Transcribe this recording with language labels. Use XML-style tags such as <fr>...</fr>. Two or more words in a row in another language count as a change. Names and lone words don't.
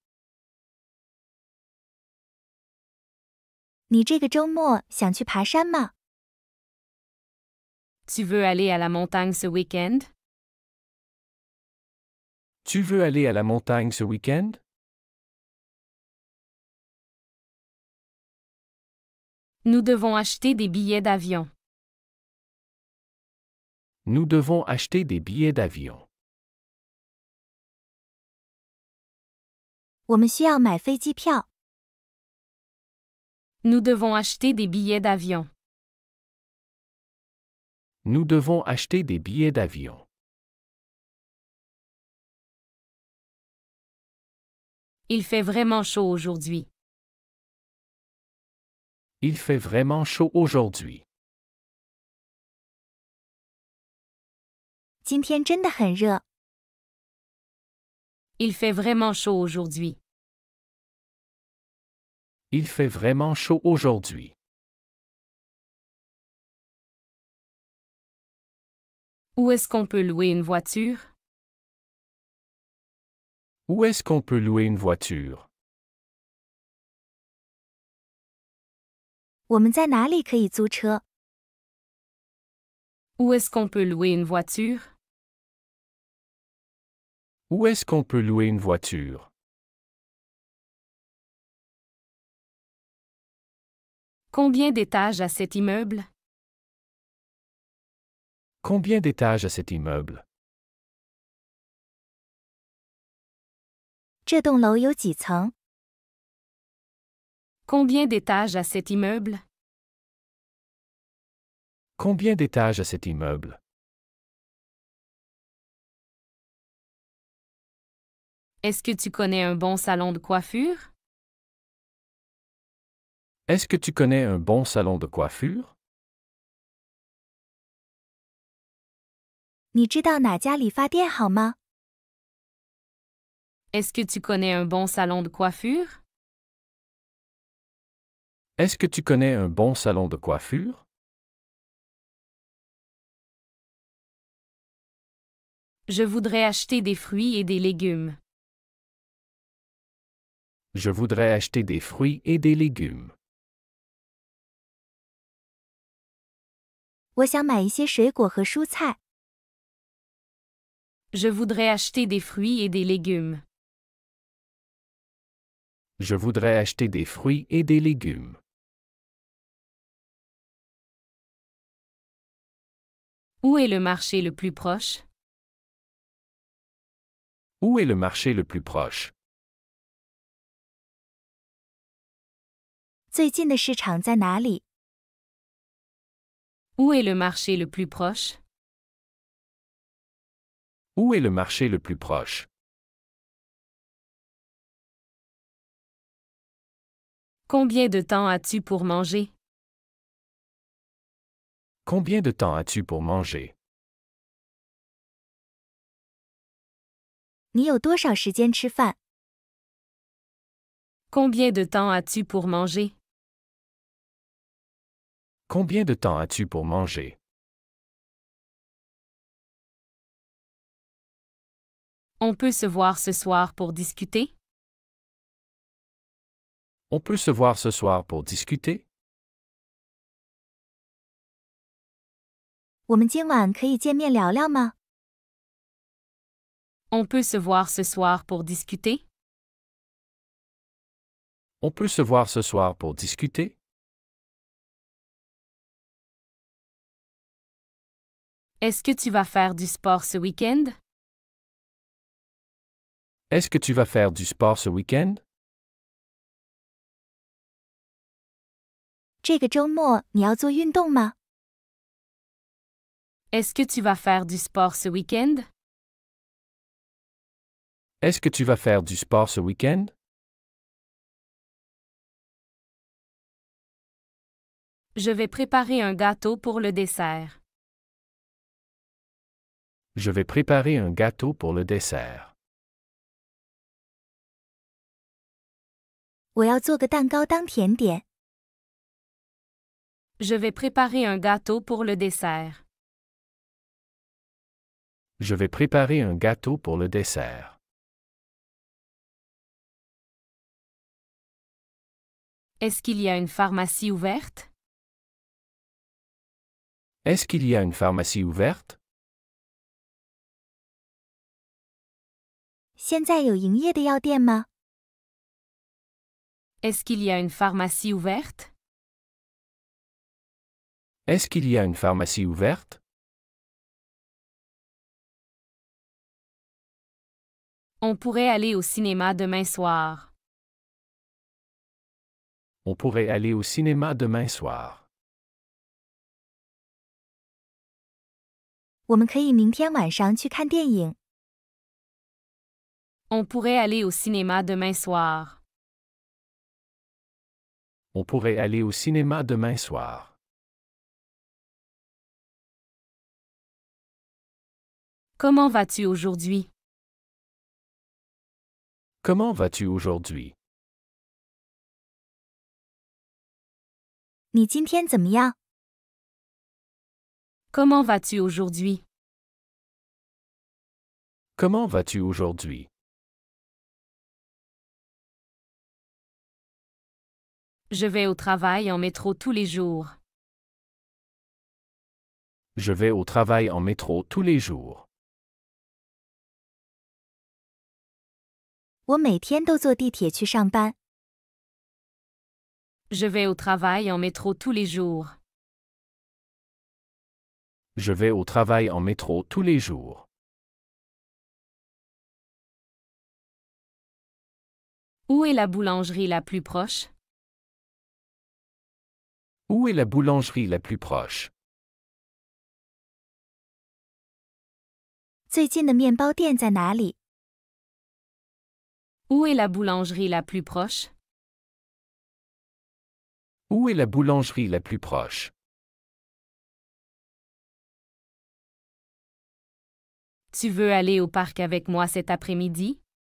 <zh>你这个周末想去爬山吗？</zh> <fr>Tu veux aller à la montagne ce week-end? Tu veux aller à la montagne ce week-end? Nous devons acheter des billets d'avion. Nous devons acheter des billets d'avion.</fr> <zh>我们需要买飞机票。</zh> <fr>Nous devons acheter des billets d'avion. Nous devons acheter des billets d'avion. Il fait vraiment chaud aujourd'hui. Il fait vraiment chaud aujourd'hui.</fr> <zh>今天真的很热。</zh> <fr>Il fait vraiment chaud aujourd'hui. Il fait vraiment chaud aujourd'hui. Où est-ce qu'on peut louer une voiture? Où est-ce qu'on peut louer une voiture?</fr> <zh>我们在哪里可以租车？</zh> <fr>Où est-ce qu'on peut louer une voiture? Où est-ce qu'on peut louer une voiture? Combien d'étages a cet immeuble? Combien d'étages a cet immeuble?</fr> <zh>这栋楼有几层？</zh> <fr>Combien d'étages a cet immeuble? Combien d'étages a cet immeuble? Est-ce que tu connais un bon salon de coiffure? Est-ce que tu connais un bon salon de coiffure?</fr> <zh>你知道哪家理发店好吗？</zh> <fr>Est-ce que tu connais un bon salon de coiffure? Est-ce que tu connais un bon salon de coiffure? Je voudrais acheter des fruits et des légumes. Je voudrais acheter des fruits et des légumes.</fr> <zh>我想买一些水果和蔬菜。</zh> <fr>Je voudrais acheter des fruits et des légumes. Je voudrais acheter des fruits et des légumes. Où est le marché le plus proche? Où est le marché le plus proche?</fr> <zh>最近的市场在哪里？</zh> <fr>Où est le marché le plus proche? Où est le marché le plus proche? Combien de temps as-tu pour manger? Combien de temps as-tu pour manger?</fr> <zh>你有多少时间吃饭？</zh> <fr>Combien de temps as-tu pour manger? Combien de temps as-tu pour manger? On peut se voir ce soir pour discuter? On peut se voir ce soir pour discuter?</fr> <zh>我们今晚可以见面聊聊吗？</zh> <fr>On peut se voir ce soir pour discuter? On peut se voir ce soir pour discuter? Est-ce que tu vas faire du sport ce week-end? Est-ce que tu vas faire du sport ce week-end?</fr> <zh>这个周末你要做运动吗？</zh> <fr>Est-ce que tu vas faire du sport ce week-end? Est-ce que tu vas faire du sport ce week-end? Je vais préparer un gâteau pour le dessert. Je vais préparer un gâteau pour le dessert.</fr> <zh>我要做个蛋糕当甜点。</zh> <fr>Je vais préparer un gâteau pour le dessert. Je vais préparer un gâteau pour le dessert. Est-ce qu'il y a une pharmacie ouverte? Est-ce qu'il y a une pharmacie ouverte?</fr> <zh>现在有营业的药店吗？</zh> <fr>Est-ce qu'il y a une pharmacie ouverte? Est-ce qu'il y a une pharmacie ouverte? On pourrait aller au cinéma demain soir. On pourrait aller au cinéma demain soir.</fr> <zh>我们可以明天晚上去看电影。</zh> <fr>On pourrait aller au cinéma demain soir. On pourrait aller au cinéma demain soir. Comment vas-tu aujourd'hui? Comment vas-tu aujourd'hui?</fr> <zh>你今天怎么样？</zh> <fr>Comment vas-tu aujourd'hui? Comment vas-tu aujourd'hui? Je vais au travail en métro tous les jours. Je vais au travail en métro tous les jours.</fr> <zh>我每天都坐地铁去上班。</zh> <fr>Je vais au travail en métro tous les jours. Je vais au travail en métro tous les jours. Où est la boulangerie la plus proche? Où est la boulangerie la plus proche?</fr> <zh>最近的面包店在哪里？</zh> <fr>Où est la boulangerie la plus proche? Où est la boulangerie la plus proche? Tu veux aller au parc avec moi cet après-midi?</fr>